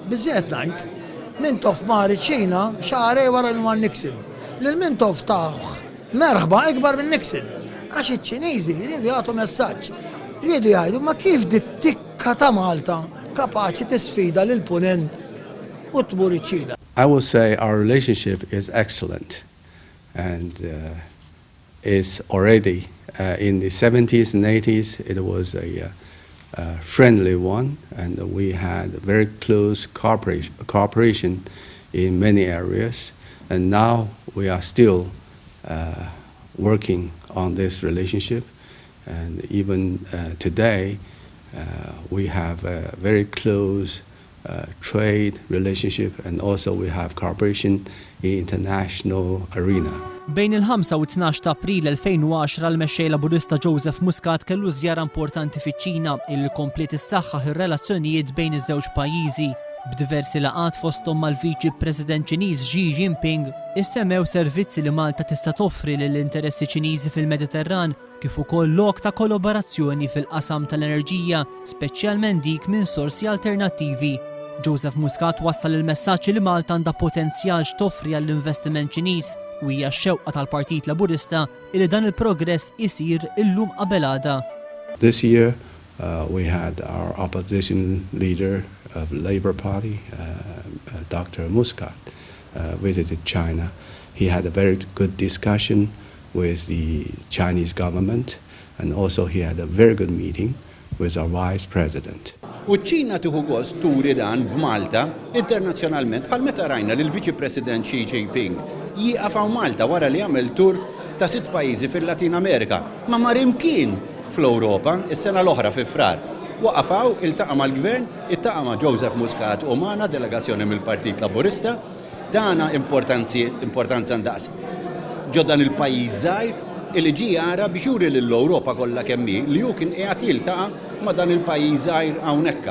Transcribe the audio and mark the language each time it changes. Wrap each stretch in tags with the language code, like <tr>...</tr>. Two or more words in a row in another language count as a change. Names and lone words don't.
<mt>Biżżejjed ngħid, Mintoff mar iċ-Ċina xahar wara l-man Nixon. Lil Mintoff tagħ merħba ikbar minn Nixon. Għax iċ-Ċiniżi jridu jagħtu messaġġ. Jridu jgħidu ma kif di tikka ta' Malta kapaċi tisfida lil punent u tmur iċ-Ċina.</mt> <en>I will say our relationship is excellent and is already in the 70s and 80s it was a friendly one and we had very close cooperation in many areas and now we are still working on this relationship and even today we have a very close trade relationship and also we have cooperation in international arena.</en> <mt>Bejn il-5 u 12 ta' April 2010 l-mexxej Laburista Joseph Muscat kellu żjara importanti fiċ-Ċina illi komplet issaħħaħ ir-relazzjonijiet bejn iż-żewġ pajjiżi. B'diversi laqat fosthom mal-Viċi President Ċiniż Xi Jinping issemmew servizzi li Malta tista' toffri lill-interessi Ċiniżi fil-Mediterran kif ukoll lok ta' kollaborazzjoni fil-qasam tal-enerġija, speċjalment dik minn sorsi alternattivi. Joseph Muscat wassal il-messaġġ li Malta għandha potenzjal x'toffri għall-investiment Ċiniż u hija x-xewqa tal-Partit Laburista li dan il-progress isir illum qabel għada.</mt> <en>This year we had our opposition leader of the Labour Party, Dr. Muscat, visited China. He had a very good discussion with the Chinese government and also he had a very good meeting with our Vice President.</en> <mt>U ċ-Ċina tieħu gost turi dan b'Malta internazzjonalment bħal meta rajna lil Viċi President Xi Jinping jieqafaw Malta wara li għamel tur ta' 6 pajjiżi fil-Latin Amerika. Ma mar imkien fl-Ewropa is-sena l-oħra fi frar. Waqafaw iltaqa' mal-gvern, iltaqa' ma' Joseph Muscat u magħna delegazzjoni mill-Partit Laburista, tagħna importanza ndaqs ġoddan il-pajjiż żgħir illi ġie jara biex juri lill-Ewropa kollha kemm hi li hu kien qiegħed jiltaqa' ma' dan il-pajjiż żgħir hawnhekk.</mt>